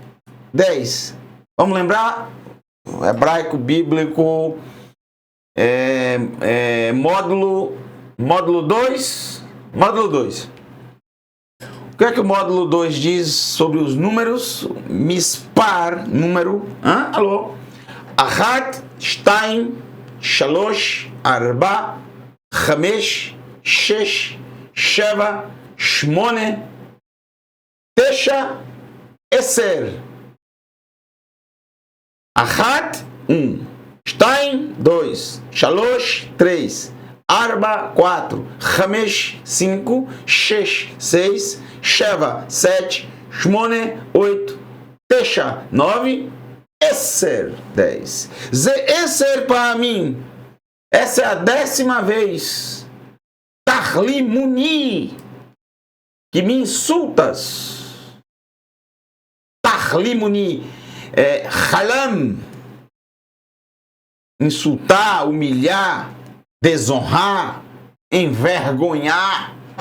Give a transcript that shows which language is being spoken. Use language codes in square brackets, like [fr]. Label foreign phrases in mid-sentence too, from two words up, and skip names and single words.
[pt] Eser, 10. Vamos lembrar? hebraico bíblico, módulo 2. Módulo 2. O que é que o módulo 2 diz sobre os números? Mispar, número. Alô? [he] אחת, שתיים, שלוש, ארבע, חמש, שש, שבע, שמונה, תשע, עשר. Achat, 1. שתיים, 2. שלוש, 3. ארבע, 4. חמש, 5. שש, 6. שבע, 7. שמונה, 8. תשע, 9. עשר, 10. זה עשר [pt] para mim. Essa é a 10ª vez. [he] תכלימוני. [pt] Que me insultas. [he] תכלימוני. Halam. [pt] Insultar, humilhar, desonrar, envergonhar.